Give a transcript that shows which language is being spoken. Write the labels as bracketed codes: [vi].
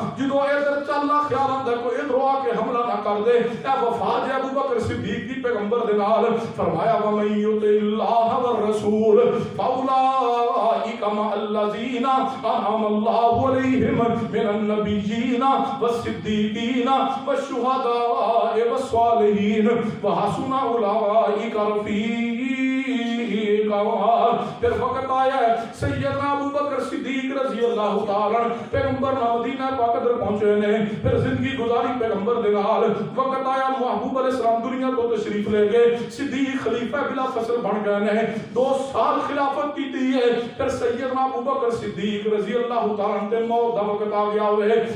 [pa] جدو ادھر چلنا خیال آندا کوئی ادھر آ کے حملہ نہ کر دے. اے وفا جے ابو بکر صدیق دی پیغمبر دے نال. [ar] فرمایا ومن یطع اللہ والرسول فاولئک مع الذین انعم اللہ علیہم من النبیین والصدیقین والشہداء والصالحین وحسن اولئک رفیقا. [pa] پھر وقت آیا ہے سیدنا ابو بکر صدیق رضی اللہ تعالیٰ پیغمبر مدینہ پاک اندر پہنچے نے, پھر زندگی گزاری پیغمبر دے نال. وقت آیا محبوب علیہ السلام دنیا تو تشریف لے گئے, صدیق خلیفہ بلا فصل بن گئے نے, 2 سال خلافت کی ہے. پھر سیدنا ابو بکر صدیق رضی اللہ تعالیٰ تے موت دا وقت آ گیا ہوئے.